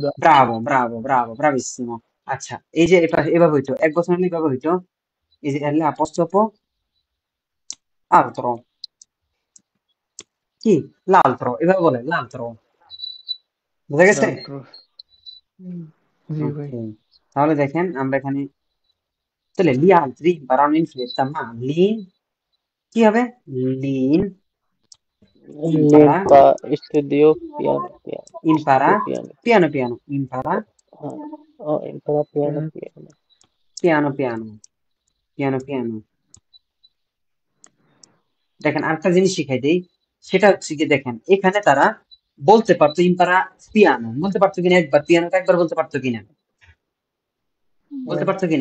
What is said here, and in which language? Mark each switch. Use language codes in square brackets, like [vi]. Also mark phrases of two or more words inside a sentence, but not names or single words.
[it] bravo bravo bravo bravissimo. [bn] আচ্ছা, এই যে এভাবে হইতো, এক বছর হলে এভাবে হইতো, এই যে [it] elle apostrofo altro, [bn] কি l'altro, এভাবে বলে l'altro। বুঝা গেছে? রাত্র। জি ভাই। ওকে, তাহলে দেখেন আমরা এখানে তাহলে [it] gli altri imparano in fretta, ma [bn] কি হবে? [it] Lin impara, limpa studio piano piano impara studio piano piano piano, impara হ্যাঁ o impara piano piano piano piano, piano piano। [bn] দেখেন আরেকটা জিনিস শিখাই দেই, সেটা হচ্ছে কি দেখেন এখানে তারা বলতে পারতো [it] impara piano, [bn] বলতে পারতো কিনা একবার, পিয়ানোটা একবার বলতে পারতো কিনা, বলতে পারতো কিনা?